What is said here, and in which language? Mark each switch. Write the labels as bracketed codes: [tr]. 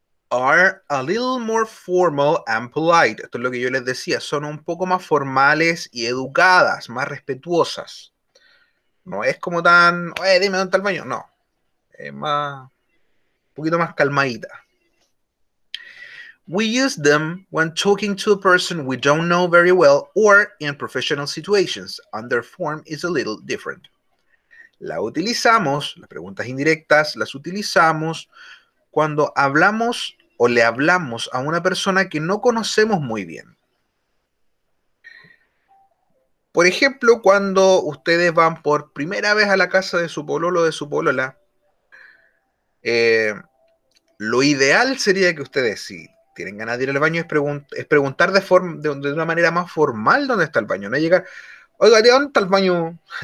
[en] Are a little more formal and polite. [es] Esto es lo que yo les decía. Son un poco más formales y educadas, más respetuosas. No es como tan, oye, dime dónde está el baño. No. Es más, un poquito más calmadita. [en] We use them when talking to a person we don't know very well or in professional situations, and their form is a little different. [es] La utilizamos, las preguntas indirectas las utilizamos cuando hablamos o le hablamos a una persona que no conocemos muy bien. Por ejemplo, cuando ustedes van por primera vez a la casa de su pololo o de su polola, eh, lo ideal sería que ustedes, si tienen ganas de ir al baño, es preguntar de una manera más formal dónde está el baño. No llegar, oiga, ¿de dónde está el baño?